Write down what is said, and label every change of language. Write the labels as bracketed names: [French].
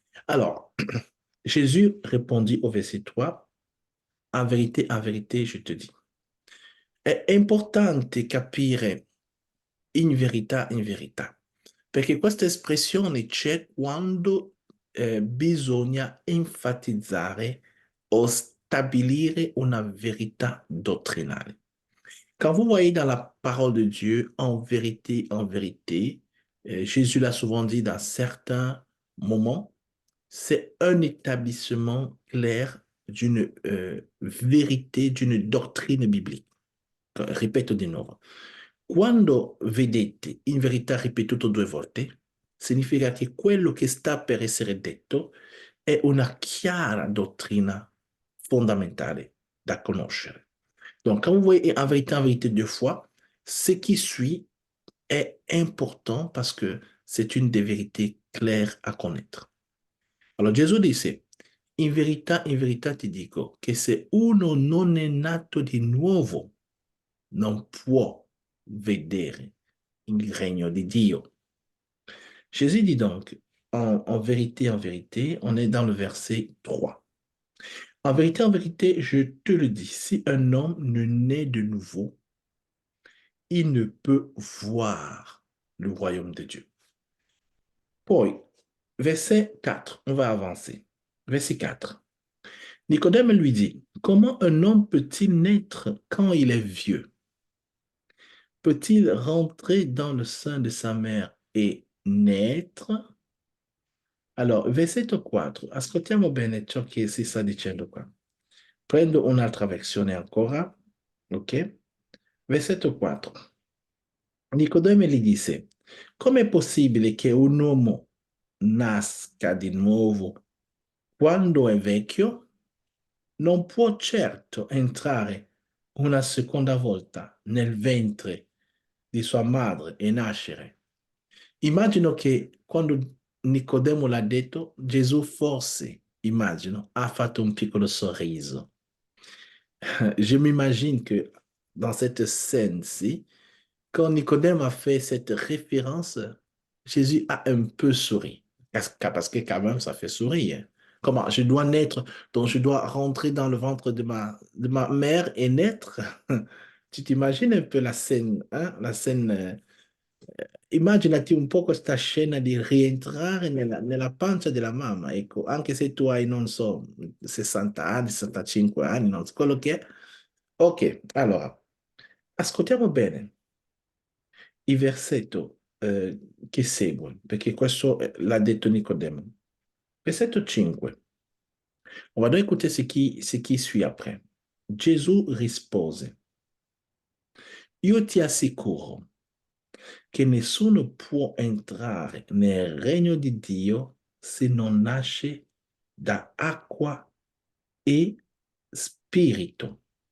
[French] Alors, Jésus répondit au verset 3, en vérité, je te dis. [Italian] È importante capire in verità, perché questa espressione c'è quando bisogna enfatizzare o stabilire una verità dottrinale. [French] Quand vous voyez dans la parole de Dieu, en vérité, Jésus l'a souvent dit dans certains moments, c'est un établissement clair d'une vérité, d'une doctrine biblique. [Italian] Ripeto di nuovo. Quando vedete in verità ripetuto due volte, significa che quello che sta per essere detto è una chiara dottrina fondamentale da conoscere. [French] Donc, quand vous voyez en vérité deux fois, ce qui suit est important parce que c'est une des vérités claires à connaître. [Italian] Alors, Gesù disse, in verità ti dico che se uno non è nato di nuovo, non può vedere il regno di Dio. [French] Jésus dit donc, en vérité, on est dans le verset 3. En vérité, je te le dis, si un homme ne naît de nouveau, il ne peut voir le royaume de Dieu. Poi, verset 4, on va avancer. Verset 4. Nicodème lui dit, comment un homme peut-il naître quand il est vieux? Peut-il rentrer dans le sein de sa mère e naître? [Italian] Allora, versetto 4, ascoltiamo bene ciò che si sta dicendo qua. Prendo un'altra versione ancora, ok? Versetto 4. Nicodeme gli disse, com'è possibile che un uomo nasca di nuovo quando è vecchio? Non può certo entrare una seconda volta nel ventre di sua madre e nascere. Immagino che quando Nicodemo l'ha detto, Gesù forse, immagino, ha fatto un piccolo sorriso. [French] Je m'imagine que dans cette scène-ci, quand Nicodème a fait cette référence, Jésus a un peu souri. Parce que quand même, ça fait sourire. Comment? Je dois naître, donc je dois rentrer dans le ventre de ma mère et naître. Tu t'imagines un peu la scène, hein? La scène. [Italian] Immaginati un po' questa scena di rientrare nella pancia della mamma, ecco, anche se tu hai, non so, 60 anni, 65 anni, non so quello che è. Ok, allora, ascoltiamo bene il versetto che segue, perché questo l'ha detto Nicodemo. Versetto 5. [French] On va donc écouter ce qui suit après. [Italian] Gesù rispose, io ti assicuro che nessuno può entrare nel regno di Dio se non nasce da acqua e spirito.